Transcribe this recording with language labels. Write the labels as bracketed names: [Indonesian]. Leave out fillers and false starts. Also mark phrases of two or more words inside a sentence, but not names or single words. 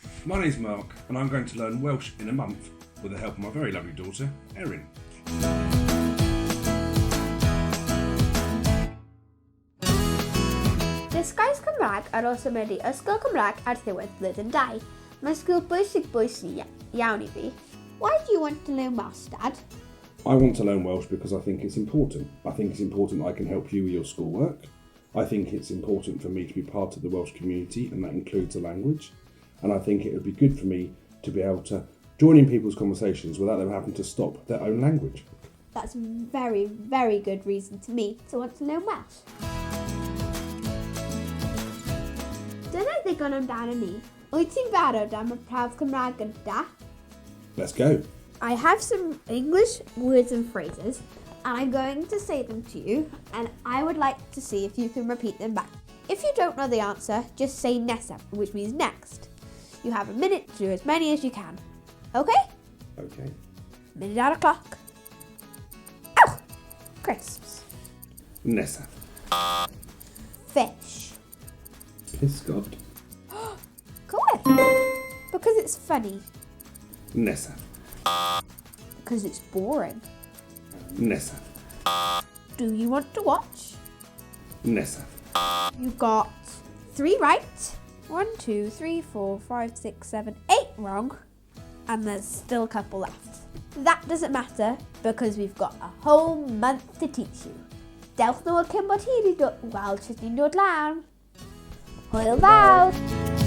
[English] my name's Mark and I'm going to learn Welsh in a month with the help of my very lovely daughter, Erin. [Welsh] Dysgu Cymraeg ar ôl symud i Ysgol Cymraeg ar ddiwedd blwyddyn 2. Mae'n sgil bwysig iawn I fi. [English] Why do you want to learn Welsh, Dad? I want to learn Welsh because I think it's important. I think it's important I can help you with your schoolwork. I think it's important for me to be part of the Welsh community, and that includes the language. And I think it would be good for me to be able to join in people's conversations without them having to stop their own language. That's a very, very good reason to me to want to learn Welsh. [Welsh] Dyna ddigon amdano ni. Wyt ti'n barod am y prawf Cymraeg gyda? [English] Let's go. I have some English words and phrases, and I'm going to say them to you, and I would like to see if you can repeat them back. If you don't know the answer, just say nesaf, which means next. You have a minute to do as many as you can. Okay? Okay. Minute out of clock. Ow! Crisps. [Welsh] Nesaf. [English] Fish. [Welsh] Pysgod. [English] Correct. Because it's funny. [Welsh] Nesaf. [English] Because it's boring. [Welsh] Nesaf. [English] Do you want to watch? [Welsh] Nesaf. [English] You got 3 right. 1, 2, 3, 4, 5, 6, 7, 8 wrong. And there's still a couple left. That doesn't matter because we've got a whole month to teach you. [Welsh] Dewch nôl cyn bod hi wedi Welsh ni'n dod lan. Hwyl fawr!